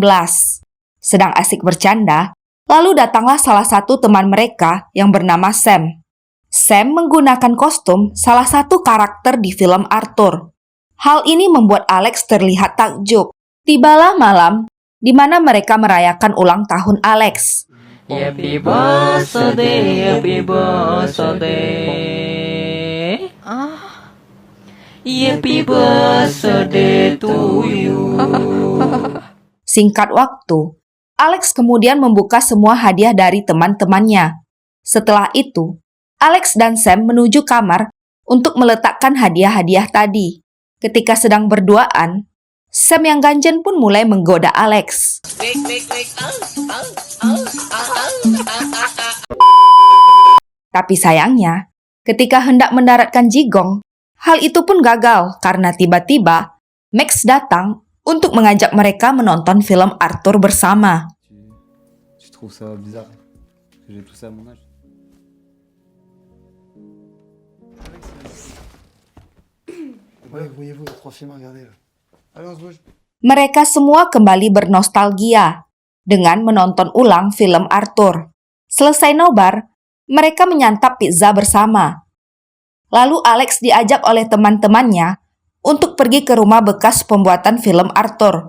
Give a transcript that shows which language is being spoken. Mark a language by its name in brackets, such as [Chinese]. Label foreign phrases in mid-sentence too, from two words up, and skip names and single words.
[Indonesian] Sedang asik bercanda, lalu datanglah salah satu teman mereka yang bernama Sam. Sam menggunakan kostum salah satu karakter di film Arthur. Hal ini membuat Alex terlihat takjub. Tibalah malam di mana mereka merayakan ulang tahun Alex. [English] Happy birthday, happy birthday. Happy birthday to you. [Indonesian] Singkat waktu, Alex kemudian membuka semua hadiah dari teman-temannya. Setelah itu, Alex dan Sam menuju kamar untuk meletakkan hadiah-hadiah tadi. Ketika sedang berduaan, Sam yang ganjen pun mulai menggoda Alex. Tapi sayangnya, ketika hendak mendaratkan jigong, hal itu pun gagal karena tiba-tiba Max datang untuk mengajak mereka menonton film Arthur bersama. [French] Tu trouves ça bizarre que j'ai tout ça à mon âge. Ouais, voyez-vous, il y a 3 films à regarder là. Allez, on se bouge. [Indonesian] Mereka semua kembali bernostalgia dengan menonton ulang film Arthur. Selesai nobar, mereka menyantap pizza bersama. Lalu Alex diajak oleh teman-temannya untuk pergi ke rumah bekas pembuatan film Arthur.